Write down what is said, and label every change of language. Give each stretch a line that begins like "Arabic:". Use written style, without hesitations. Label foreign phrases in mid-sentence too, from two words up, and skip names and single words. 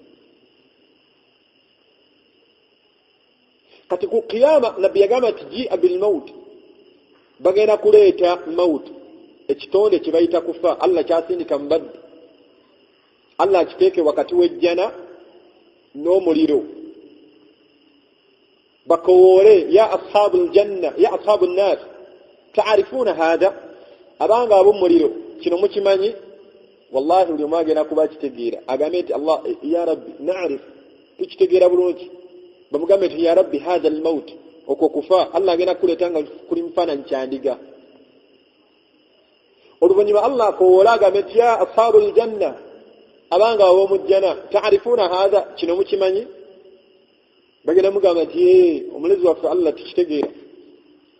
Ganda: Kati ku qiyama nabbi yagamba nti
Arabic: جيء بالموت,
Ganda: bagenda kuleeta maut, ekitonde kye bayita kufa. Allah kyasindika mu baddu, Allah akiteeke wakati w'ejjana n'omuliro, bakowoole
Arabic: يا أصحاب الجنة يا أصحاب النار تعرفون هذا,
Ganda: abanga ab'omuliro kino mukimanyi. Wallahi buli omu agenda kuba kitegeera, agambe nti Allah
Arabic: يا ربي نعرف,
Ganda: tukitegeera bulungi. Bamugambe nti
Arabic: يا ربي هذا الموت,
Ganda: okwo kufa. Allah agenda kuleeta nga kuli mufaananyi kya ndiga. Oluvannyuma Allah akowoola agambe nti
Arabic: يا أصحاب الجنة,
Ganda: abanga ab'omujjana
Arabic: تعرفون هذا,
Ganda: kino mukimanyi. Bagenda mugamba nti omulezi waffe Allah tukitegeera.